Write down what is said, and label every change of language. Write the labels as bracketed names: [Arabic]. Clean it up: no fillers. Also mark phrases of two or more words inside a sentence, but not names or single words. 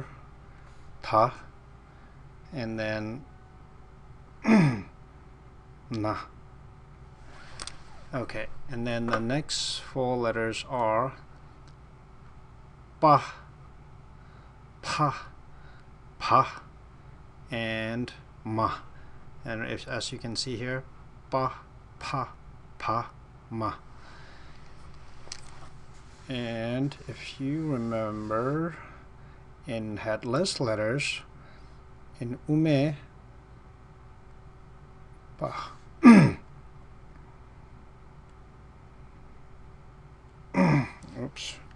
[English] Ta, and then na. Okay, and then the next 4 letters are pa, pa, pa, and ma. And as you can see here, pa, pa, pa, ma. And if you remember, in headless letters, in ume, pa. Oops.